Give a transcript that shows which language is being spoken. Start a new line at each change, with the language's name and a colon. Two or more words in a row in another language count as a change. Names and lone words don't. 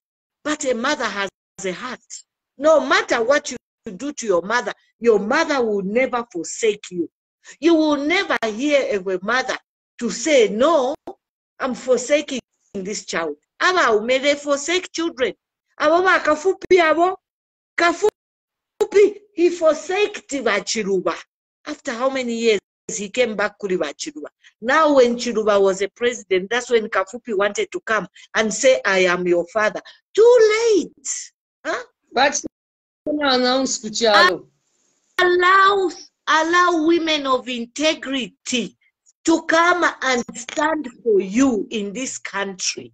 English: But a mother has a heart. No matter what you do to your mother will never forsake you. You will never hear of a mother to say, no, I'm forsaking this child. Aba may they forsake children. Aba kafupi abo, kafupi, he forsaked Chiruba. After how many years he came back to Chiruba. Now when Chiruba was a president, that's when Kafupi wanted to come and say, I am your father. Too late. Huh? But allow women of integrity to come and stand for you in this country.